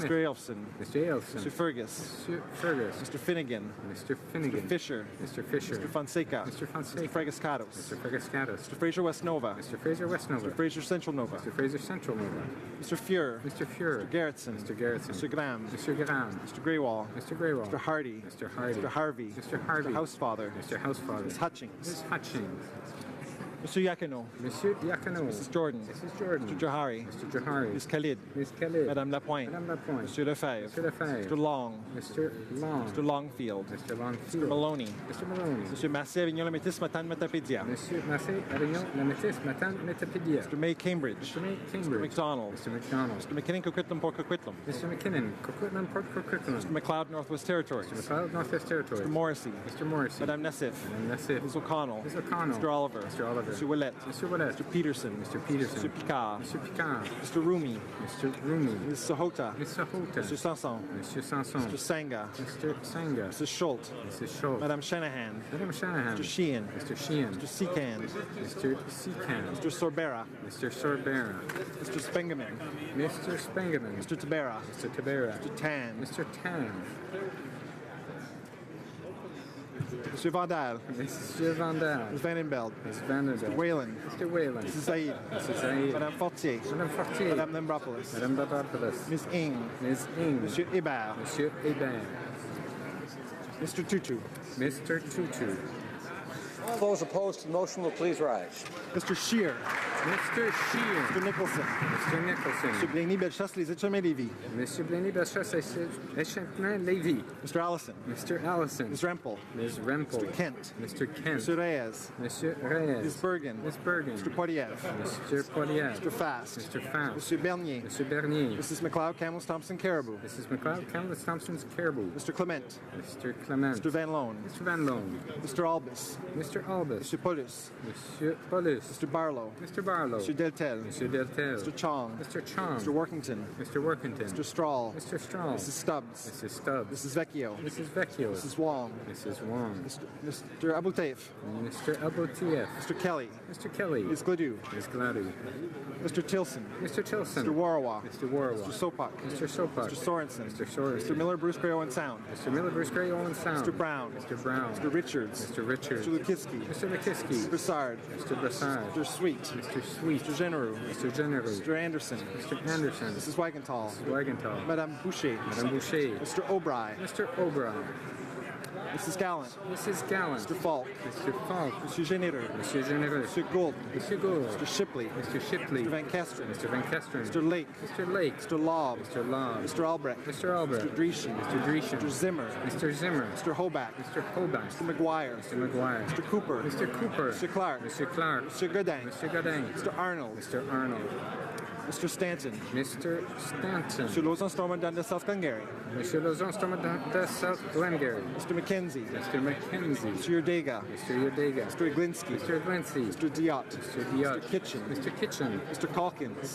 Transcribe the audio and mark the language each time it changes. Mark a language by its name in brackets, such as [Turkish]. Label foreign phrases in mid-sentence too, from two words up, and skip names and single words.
[English] Mr. Elfson. Mr. Elfson. Mr. Fergus. Mr. Fergus. Mr. Finnegan. Mr. Finnegan. Mr. Fisher. Mr. Fisher. Mr. Fonseca. Mr. Fonseca. Mr. Fragascatos. Mr. Fragascatos. Mr. Fraser West Nova. Mr. Fraser West Nova. Mr. Fraser Central Nova. Mr. Fraser Central Nova. Mr. Fuhr. Mr. Fuhr. Mr. Gerritsen. Mr. Gerritsen. Mr. Graham. Mr. Graham. Mr. Greywall. Mr. Greywall. Mr. Hardy. Mr. Hardy. Mr. Harvey. Mr. Harvey. Mr. Housefather. Mr. Housefather. Ms. Hutchings. Ms. Hutchings. Mr. Yakino. Monsieur Diacono. Mrs. Jordan. Mrs. Jordan. Mr. Johari. Mr. Johari. Ms. Khalid. Ms. Khalid. Madame Lapointe. Madame Lapointe. Monsieur Lefebvre. Mr. Lefebvre. Mr. Long. Mr. Long. Mr. Longfield. Mr. Longfield. Mr. Maloney. Mr. Maloney. Monsieur Massé Avignon Lamétis Matane Metapédia. Monsieur Massé Avignon Lamétis Matan Metapédia. Mr. May Cambridge. Mr. May Mr. Cambridge. McDonald. Mr. McDonald. Mr. McKinnon Coquitlam Port Coquitlam. Mr. McKinnon. Coquitlam Port Coquitlam. Mr. McLeod Northwest Territories. Mr. McLeod Northwest Territories. Mr. Morrissey. Mr. Morrissey. Madame Nassif. Madame Nassif. Ms. O'Connell. Ms. O'Connell. Mr. Oliver. Mr. Oliver. Mr. Willett. Mr. Willett. Mr. Peterson. Mr. Peterson. Mr. Picard. Mr. Picard. Mr. Rumi. Mr. Rumi. Ms. Sahota. Ms. Sahota. Mr. Sanson. Mr. Sanson. Mr. Sanga. Mr. Sanga. Mrs. Schultz. Mrs. Schultz. Madame Shanahan. Madame Shanahan. Mr. Sheehan. Mr. Sheehan. Mr. Secan. Mr. Secan. Mr. Sorbera. Mr. Sorbera. Mr. Spengeman. Mr. Spengeman. Mr. Tabera. Mr. Tabera. Mr. Tan. Mr. Tan. Mr. Vandal. Mr. Vandal. Ms. Vandenbeld. Ms. Vandenberg. Mr. Whalen. Mr. Whalen. Mrs. Zaid. Mrs. Zaid. Madame Fortier. Madame Fortier. Madame Lambropoulos. Madame Babopoulos. Ms. Ing. Ms. Ing. Monsieur Hébert. Monsieur Hébert. Mr. Tutu. Mr. Tutu. All those opposed to the motion will please rise. Mr. Scheer. Mr. Scheer. Mr. Nicholson. Mr. Nicholson. Mr. Blaney Bellechasse, Les Etchemins Lévis. Monsieur Blaney Bellechasse, Echampin Lévy. Mr. Allison. Mr. Allison. Ms. Rempel. Ms. Rempel. Mr. Kent. Mr. Kent. Mr. Reyes. Monsieur Reyes. Ms. Bergen. Ms. Bergen. Mr. Poiliev. Mr. Poiliev. Mr. Fast. Mr. Fast. Mr. Bernier. Mr. Bernier. Mrs. McLeod, Camels, Thompson, Caribou. Mrs. McLeod, Campbell Thompson's Caribou. Mr. Clement. Mr. Clement. Mr. Van Loan. Mr. Van Loan. Mr. Albus. Mr. Albus. Mr. Paulus. Monsieur Paulus. Mr. Barlow. Mr. Barlow. Mr. Deltel. Mr. Deltel. Mr. Chong. Mr. Chong. Mr. Workington. Mr. Workington. Mr. Strahl. Mr. Strahl. Mrs. Stubbs. Mrs. Stubbs. Mrs. Vecchio. Mrs. Vecchio. Mrs. Wong. Mrs. Wong. Mr. Abu Taif. Mr. Abotiev. Mr. Kelly. Mr. Kelly. Ms. Gladue. Ms. Gladue. Mr. Tilson. Mr. Tilson. Mr. Warawa. Mr. Warawa. Mr. Sopak. Mr. Sopak. Mr. Sorensen. Mr. Sorensen. Mr. Miller, Bruce Gray, Owen Sound. Mr. Miller, Bruce Gray, Owen Sound. Mr. Brown. Mr. Brown. Mr. Richards. Mr. Richards. Mr. Lukitsky. Mr. Lukiski. Mr. Broussard. Mr. Brassard. Mr. Sweet. Mr. Sweet. Mr. Genereux. Mr. Genereux. Mr. Anderson. Mr. Anderson. Mrs. Wagenthal. Mrs. Wagenthal. Madame Boucher. Madame Boucher. Mr. O'Brien. Mr. O'Brien. Mrs. Gallant. Mrs. Gallant. Mr. Falk. Mr. Falk. Monsieur Généreux. Monsieur Généreux. Mr. Gould. Monsieur Gould. Mr. Shipley. Mr. Shipley. Mr. Van Kesteren. Mr. Van Kesteren. Mr. Lake. Mr. Lake. Mr. Lobb. Mr. Lobb. Mr. Albrecht. Mr. Albrecht. Mr. Dreeshen. Mr. Dreeshen. Mr. Zimmer. Mr. Zimmer. Mr. Hoback. Mr. Hoback. Mr. McGuire. Mr. McGuire. Mr. Cooper. Mr. Cooper. Mr. Clark. Mr. Clark. Mr. Godin. Mr. Godin. Mr. Arnold. Mr. Arnold. Mr. Stanton. Mr. Stanton. Mr. Lausanne Stormont Dundas South Glengarry. Monsieur Lausanne Stormont Dundas South Glengarry. Mr. McKenzie. Mr. McKenzie. Mr. Yurdega. Mr. Yurdega. Mr. Iglinsky. Mr. Glincy. Mr. Diot. Mr. Diot. Mr. Kitchen. Mr. Kitchen. Mr. Calkins.